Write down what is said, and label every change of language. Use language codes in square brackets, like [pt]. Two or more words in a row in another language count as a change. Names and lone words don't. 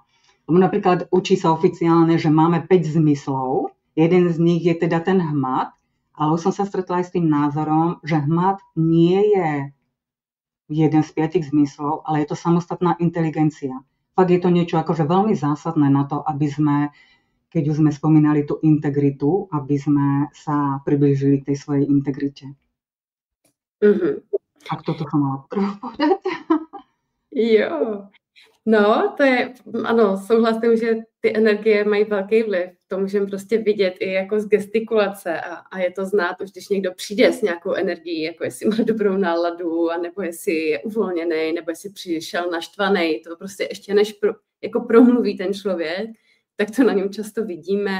[sk] Lebo napríklad učí sa oficiálne, že máme 5 zmyslov, jeden z nich je teda ten hmat, ale už som sa stretla aj s tým názorom, že hmat nie je jeden z 5 zmyslov, ale je to samostatná inteligencia. Fakt je to niečo akože veľmi zásadné na to, aby sme, keď už sme spomínali tú integritu, aby sme sa priblížili k tej svojej integrite. Tak toto som mala povedať. [cs] Jo. No, to je, ano, souhlasím, že ty energie mají velký vliv. To můžeme prostě vidět i jako z gestikulace a je to znát už, když někdo přijde s nějakou energií, jako jestli má dobrou náladu, anebo jestli je uvolněný, nebo jestli přišel naštvaný. To prostě ještě než jako promluví ten člověk, tak to na něm často vidíme.